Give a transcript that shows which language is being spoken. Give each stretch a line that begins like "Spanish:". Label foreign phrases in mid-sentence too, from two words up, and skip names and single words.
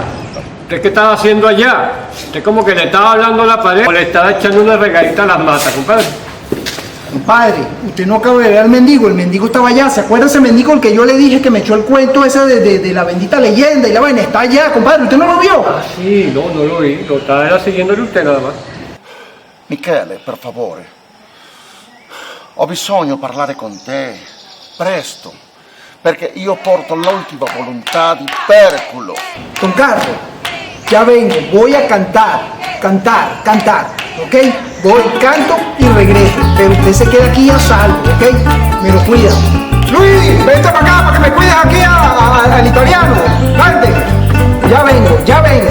Spanish: ¿Usted qué estaba haciendo allá? Usted como que le estaba hablando a la pared o le estaba echando una regadita a las matas, compadre. Compadre, usted no acaba de ver al mendigo. El mendigo estaba allá. ¿Se acuerda ese mendigo el que yo le dije que me echó el cuento ese de la bendita leyenda y la vaina? Está allá, compadre. ¿Usted no lo vio? Ah, sì, no lo vi. Lo estaba siguiéndole usted nada más.
Italian: Michele, per favore. Ho bisogno di parlare con te. Presto. Perché io porto l'ultima volontà di Perculo.
Spanish: Don Carlos, ya vengo. Voy a cantar, ¿ok? Voy, canto y regreso. Pero usted se queda aquí a salvo, ¿ok? Me lo cuida. Luis, vente para acá para que me cuides aquí al italiano. Vente. Ya vengo.